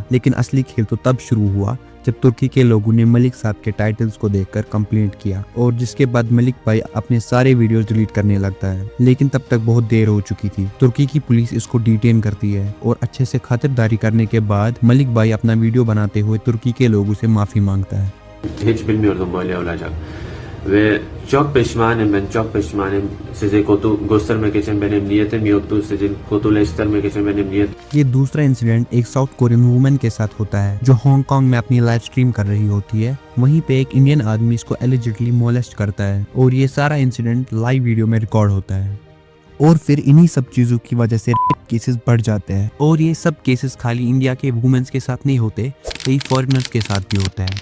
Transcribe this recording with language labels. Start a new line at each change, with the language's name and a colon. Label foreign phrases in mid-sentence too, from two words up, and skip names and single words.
Hindi: लेकिन असली खेल तो तब शुरू हुआ जब तुर्की के लोगों ने मलिक साहब के टाइटल्स को देखकर कंप्लेंट किया, और जिसके बाद मलिक भाई अपने सारे वीडियोस डिलीट करने लगता है। लेकिन तब तक बहुत देर हो चुकी थी। तुर्की की पुलिस इसको डिटेन करती है और अच्छे से खातिरदारी करने के बाद मलिक भाई अपना वीडियो बनाते हुए तुर्की के लोगों से माफी मांगता है।
Turkish: Hiç bilmiyordum böyle olacak. Ve çok pişmanım, ben çok pişmanım. Size kötü göstermek için benim niyetim yoktu. Sizi kötüleştirmek için benim niyetim.
Hindi: ये दूसरा इंसिडेंट एक
English: South Korean women
Hindi: के साथ होता है, जो हांगकांग में अपनी
English: live stream
Hindi: कर रही होती है। वहीं पे एक इंडियन आदमी इसको
English: allegedly molest
Hindi: करता है, और ये सारा इंसिडेंट
English: live video
Hindi: में रिकॉर्ड होता है। और फिर इन्हीं सब चीजों की वजह से
English: rape cases
Hindi: बढ़ जाते हैं, और ये सब केसेस खाली इंडिया के वुमेन्स के साथ नहीं होते, कई फॉरेनर्स के साथ भी होते हैं।